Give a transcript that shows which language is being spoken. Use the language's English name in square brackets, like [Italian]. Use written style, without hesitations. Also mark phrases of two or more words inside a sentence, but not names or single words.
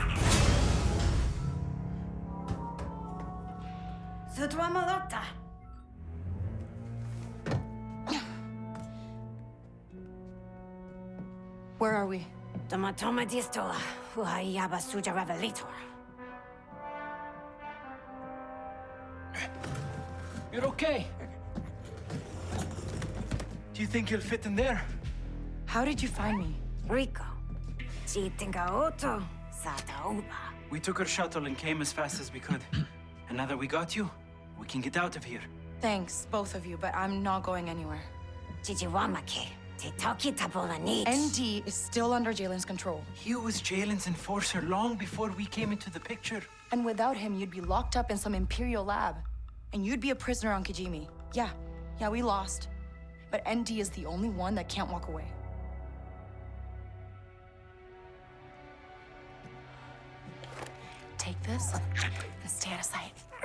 [English] Where are we? Tomatoma distola, huayaba suja revelator. You're okay. Do you think you'll fit in there? How did you find me? Rico. Chitinga auto, sata uba. We took our shuttle and came as fast as we could. And now that we got you, we can get out of here. Thanks, both of you, but I'm not going anywhere. Chichiwamake, titoki tabola needs. ND is still under Jalen's control. He was Jalen's enforcer long before we came into the picture. And without him, you'd be locked up in some Imperial lab. And you'd be a prisoner on Kijimi. Yeah, we lost. But ND is the only one that can't walk away. Take this and stay out of sight.